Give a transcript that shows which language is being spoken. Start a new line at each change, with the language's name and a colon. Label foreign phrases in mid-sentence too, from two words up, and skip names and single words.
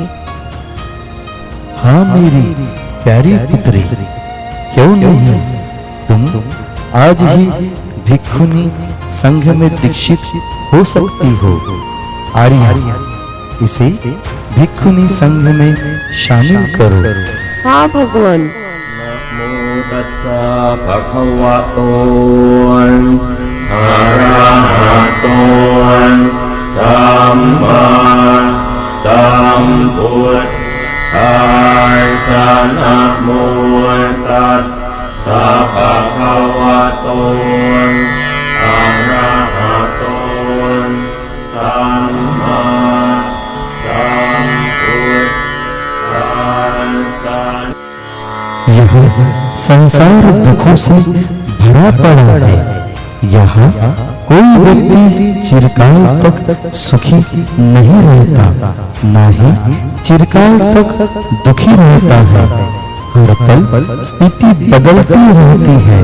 Hindi: हाँ मेरी प्यारी पुत्री, क्यों नहीं? तुम आज ही भिक्षुनी संघ में दीक्षित हो सकती हो। आर्या, इसे भिक्षुनी संघ में शामिल करो। हाँ भगवान।
Pali: नमो तस्सा भगवतो अरहतो सम्मा सम्बुद्धाय นะโมตัสสะภะคะวะโตอะระหะโตสัมมาสัมพุทธัสสะ
Hindi: यह संसार दुखों से भरा पड़ा है। यहाँ कोई व्यक्ति चिरकाल तक सुखी नहीं रहता, ना ही चिरकाल तक दुखी रहता है। हर पल स्थिति बदलती रहती है।